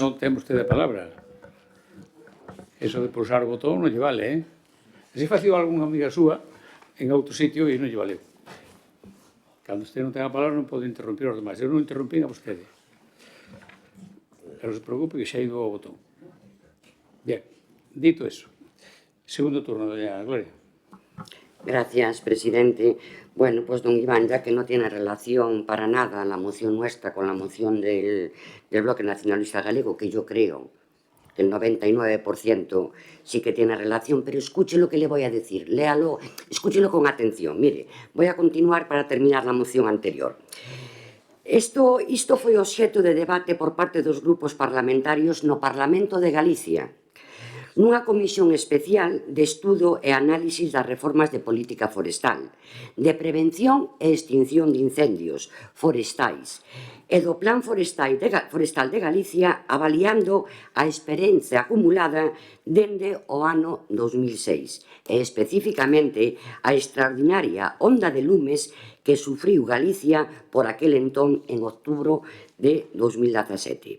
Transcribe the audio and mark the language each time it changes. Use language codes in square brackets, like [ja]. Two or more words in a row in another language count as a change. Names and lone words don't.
[gl] Non ten vostede a palabra. Eso de pulsar o botón non lle vale, eh? Se facía algunha amiga súa en outro sitio e non lle valeu. Cando usted non ten a palabra non pode interrumpir os demais. Eu non interrumpín a vostede. Pero se preocupe que xa ido ao botón. Bien, dito eso. Segundo turno, doña Gloria. [es] Gracias, presidente. Bueno, pues don Iván, ya que no tiene relación para nada la moción nuestra con la moción del Bloque Nacionalista Galego, que yo creo que el 99% sí que tiene relación, pero escuche lo que le voy a decir, léalo, escúchelo con atención. Mire, voy a continuar para terminar la moción anterior. [gl] Isto foi obxecto de debate por parte dos grupos parlamentarios no Parlamento de Galicia, nunha comisión especial de estudo e análisis das reformas de política forestal, de prevención e extinción de incendios forestais e do Plan Forestal de Galicia avaliando a experiencia acumulada dende o ano 2006 e especificamente a extraordinaria onda de lumes que sufriu Galicia por aquel entón en outubro de 2017.